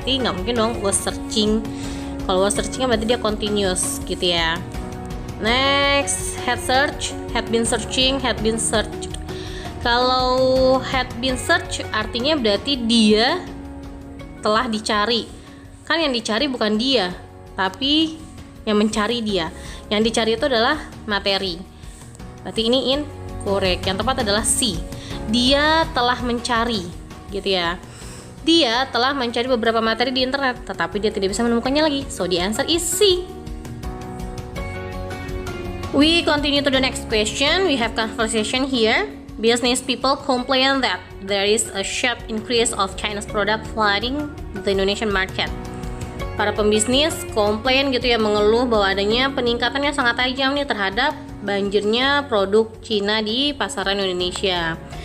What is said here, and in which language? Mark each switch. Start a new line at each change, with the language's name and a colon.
Indonesian: Berarti nggak mungkin dong
English: was searching.
Indonesian: Kalau was searching berarti dia continuous gitu ya.
English: Next, had search, had been searching, had been searched.
Indonesian: Kalau
English: had been searched
Indonesian: artinya berarti dia telah dicari. Kan yang dicari bukan dia, tapi yang mencari dia. Yang dicari itu adalah materi. Berarti ini incorrect. Yang tepat adalah C. Dia telah mencari, gitu ya. Dia telah mencari beberapa materi di internet, tetapi dia tidak bisa menemukannya lagi.
English: So the answer is C. We continue to the next question. We have conversation here. Business people complain that there is a sharp increase of Chinese product flooding the Indonesian market.
Indonesian: Para pembisnis komplain gitu ya, mengeluh bahwa adanya peningkatan yang sangat tajam nih terhadap banjirnya produk Cina di pasaran Indonesia.